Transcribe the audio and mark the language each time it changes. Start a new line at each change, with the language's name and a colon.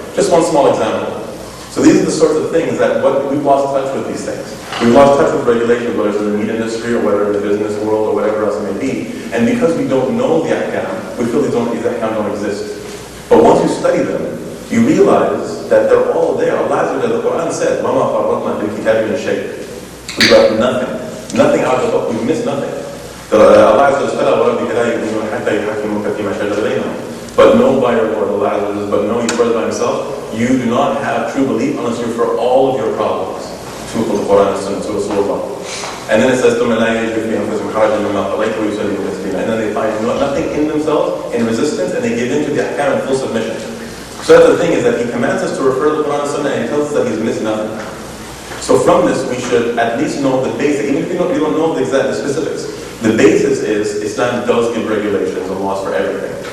English: Just one small example. So these are the sorts of things that we've lost touch with these things. We've lost touch with regulations, whether it's in the meat industry or whether in the business world or whatever else it may be. And because we don't know the ahkam, we feel these ahkam don't exist. But once you study them, you realize that they're all there. Allah, the Quran said,
Arabic: وَمَا فَرَّطْنَا فِي الْكِتَابِ مِنْ شَيْءٍ.
English: We've got nothing. Nothing out of the book. We've missed nothing. Allah says,
Arabic: فَلَا وَرَبِّكَ لَا يُؤْمِنُونَ حَتَّى يُحَكِّمُوكَ فِيمَا شَجَرَ بَيْنَهُم.
English: But know by your Lord, Allah says, but know He swears by Himself, you do not have true belief unless you refer all of your problems to the Quran and to Rasulullah. And then it says,
Arabic: ثُمَّ لَا يَجِدُ فِي أَنفُسِهِمْ حَرَجًا مِمَّا قَضَيْتَ وَيُسَلِّمُوا تَسْلِيمًا.
English: And then they find nothing in themselves in resistance, and they give in to the ahkam in full submission. So that's the thing, is that He commands us to refer to the Quran and Sunnah, and He tells us that He's missed nothing. So from this, we should at least know the basic, even if you don't know the specifics. The basis is Islam does give regulations and laws for everything.